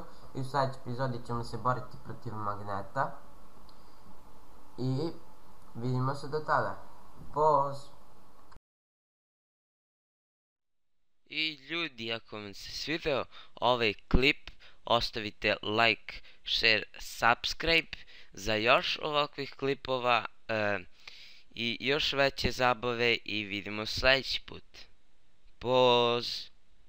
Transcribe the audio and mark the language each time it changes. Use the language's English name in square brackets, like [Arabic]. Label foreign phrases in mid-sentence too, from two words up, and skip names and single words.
[Serbian] I u sljedećoj epizodi ćemo se boriti protiv Magneta. I vidimo se do tada. Poz! I ljudi, ako vam se svideo ovaj klip, ostavite [English] like, share, subscribe [Serbian] za još ovakvih klipova i još veće zabave i vidimo sljedeći put. Poz!